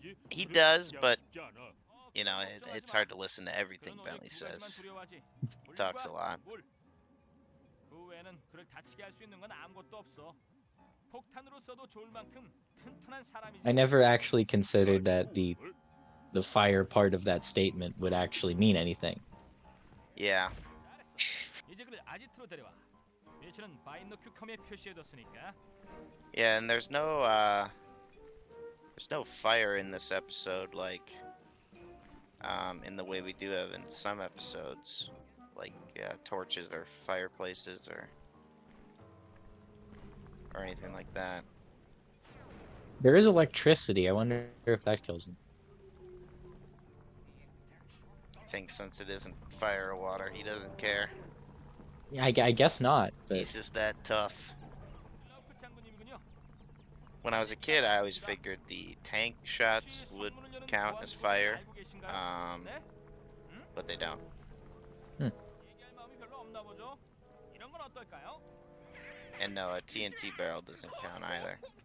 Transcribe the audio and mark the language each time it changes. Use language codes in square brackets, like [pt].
[en] He does, but you know, it's hard to listen to everything Bentley says. He talks a lot. [ko] 그 외에는 그를 다치게 할 수 있는 건 아무것도 없어. 폭탄으로 써도 좋을 만큼 튼튼한 사람이지. [en] I never actually considered that the fire part of that statement would actually mean anything. Yeah. [ko] 잘했어. 이제 그를 아지트로 데려와. 배치는 바인더 큐컴에 표시해뒀으니까. [en] Yeah, and there's no fire in this episode like in the way we do have in some episodes, like torches or fireplaces or anything like that. There is electricity. I wonder if that kills him. I think since it isn't fire or water, he doesn't care. Yeah, I guess not. But He's just that tough. [ko] 클로프 장군님이군요. [en] When I was a kid, I always figured the tank shots would count as fire, [ko] 알고 계신가요? 네? [en] but they don't. [ko] 얘기할 마음이 별로 없나 보죠. 이런 건 어떨까요? [en] And no, a TNT barrel doesn't count either.